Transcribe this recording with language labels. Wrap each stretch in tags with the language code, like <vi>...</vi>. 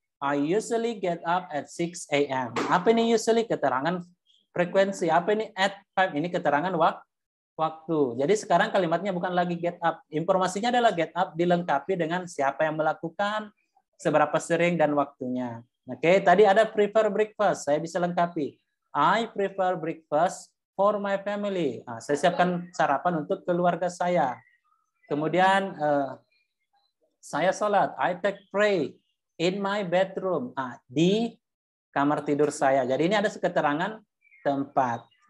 <en>I usually get up at 6 a.m.</en> <id>Apa ini</id> <en>usually?</en> <id>Keterangan frekuensi. Apa ini at 5? Ini keterangan waktu. Jadi sekarang kalimatnya bukan lagi get up. Informasinya adalah get up dilengkapi dengan siapa yang melakukan, seberapa sering, dan waktunya. Oke, tadi ada prefer breakfast. Saya bisa lengkapi.</id> <en>I prefer breakfast for my family.</en> <id>Saya siapkan sarapan untuk keluarga saya. Kemudian saya sholat.</id> <en>I take pray in my bedroom.</en> <id>Di kamar tidur saya. Jadi ini ada keterangan tempat.</id>